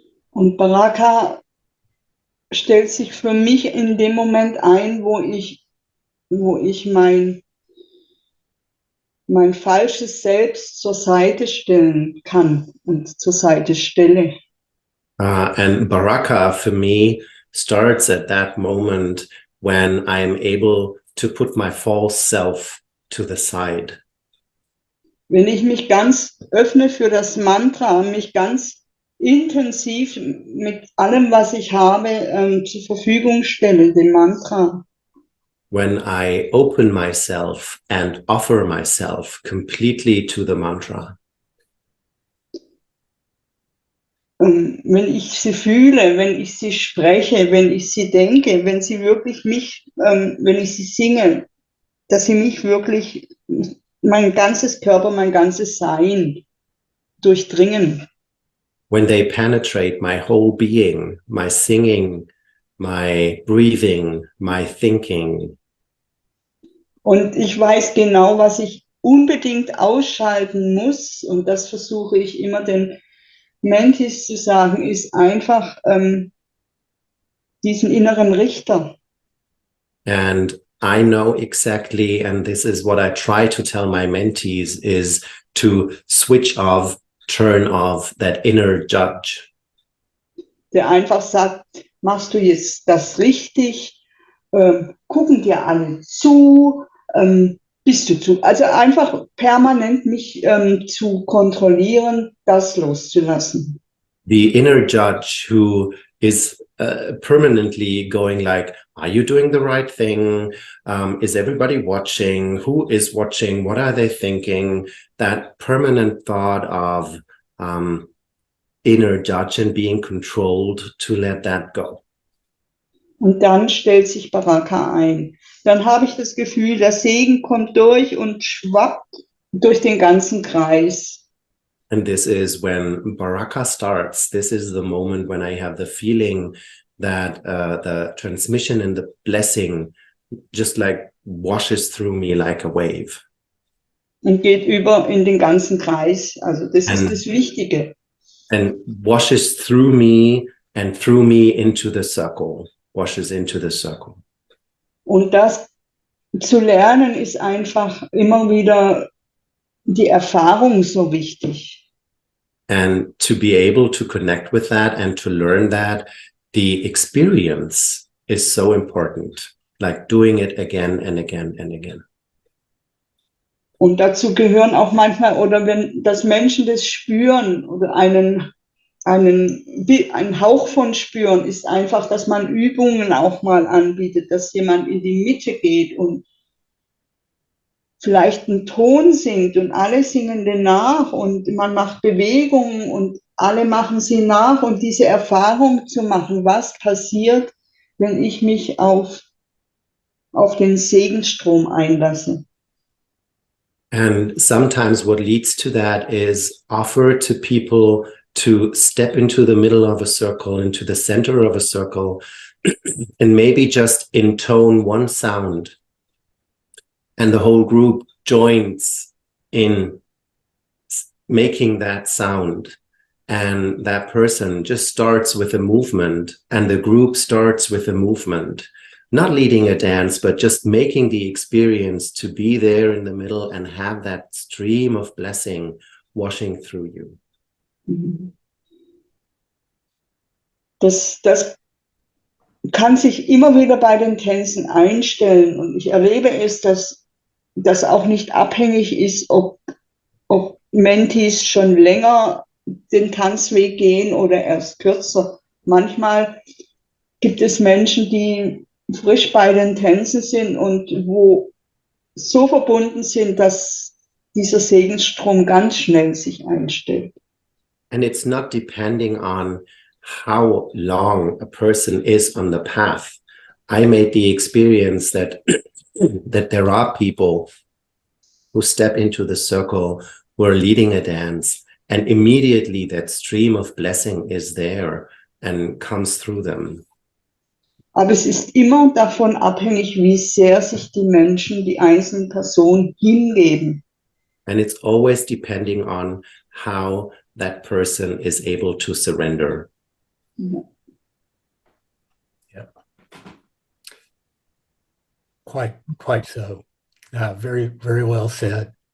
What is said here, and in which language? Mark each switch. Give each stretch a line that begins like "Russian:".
German: Und Baraka stellt sich für mich in dem Moment ein, wo ich mein falsches Selbst zur Seite stellen kann und zur Seite stelle.
English: And baraka for me starts at that moment when I'm able to put my false self to the side.
German: Wenn ich mich ganz öffne für das Mantra und mich ganz intensiv mit allem, was ich habe, zur Verfügung stelle, dem Mantra.
English: When I open myself and offer myself completely to the mantra.
German: Wenn ich sie fühle, wenn ich sie spreche, wenn ich sie denke, wenn sie wirklich wenn ich sie singe, dass sie mich wirklich, mein ganzes Körper, mein ganzes Sein durchdringen.
English: When they penetrate my whole being, my singing, my breathing, my thinking.
German: Und ich weiß genau, was ich unbedingt ausschalten muss, und das versuche ich immer den Mentees zu sagen, ist einfach diesen inneren Richter.
English: And I know exactly, and this is what I try to tell my mentees, is to switch off, turn off that inner judge.
German: Der einfach sagt, machst du jetzt das richtig? Gucken dir alle zu? Bist du zu? Also einfach permanent mich zu kontrollieren, das loszulassen.
English: The inner judge who is permanently going like, are you doing the right thing? Is everybody watching? Who is watching? What are they thinking? That permanent thought of inner judge and being controlled, to let that go.
German: Und dann stellt sich Baraka ein. Dann habe ich das Gefühl, der Segen kommt durch und schwappt durch den ganzen Kreis.
English: And this is when Baraka starts. This is the moment when I have the feeling that the transmission and the blessing just like washes through me like a wave.
German: Und geht über in den ganzen Kreis. Also das ist das Wichtige.
English: And washes through me and through me into the circle. Washes into the circle.
German: Und das zu lernen ist einfach immer wieder die Erfahrung so wichtig.
English: And to be able to connect with that and to learn that, the experience is so important, like doing it again and again and again.
German: Und dazu gehören auch manchmal, oder wenn das Menschen das spüren oder einen Hauch von spüren, ist einfach, dass man Übungen auch mal anbietet, dass jemand in die Mitte geht und vielleicht einen Ton singt und alle singen den nach und man macht Bewegungen und alle machen sie nach, und diese Erfahrung zu machen, was passiert, wenn ich mich auf den Segenstrom einlasse.
English: And sometimes what leads to that is offer to people to step into the middle of a circle, into the center of a circle, and maybe just intone one sound. And the whole group joins in making that sound. And that person just starts with a movement, and the group starts with a movement. Not leading a dance, but just making the experience to be there in the middle and have that stream of blessing washing through you.
German: Das kann sich immer wieder bei den Tänzen einstellen, und ich erlebe es, dass das auch nicht abhängig ist, ob Mentees schon länger den Tanzweg gehen oder erst kürzer. Manchmal gibt es Menschen, die frisch bei den Tänzen sind und wo so verbunden sind, dass dieser Segensstrom ganz schnell sich einstellt.
English: And it's not depending on how long a person is on the path. I made the experience that that there are people who step into the circle, who are leading a dance, and immediately that stream of blessing is there and comes through them.
German: Aber es ist immer davon abhängig, wie sehr sich die Menschen, die einzelnen Personen hingeben.
English: And it's always depending on how that person is able to surrender.
German: Ja.
English: Yeah. Quite so. Very, very well said.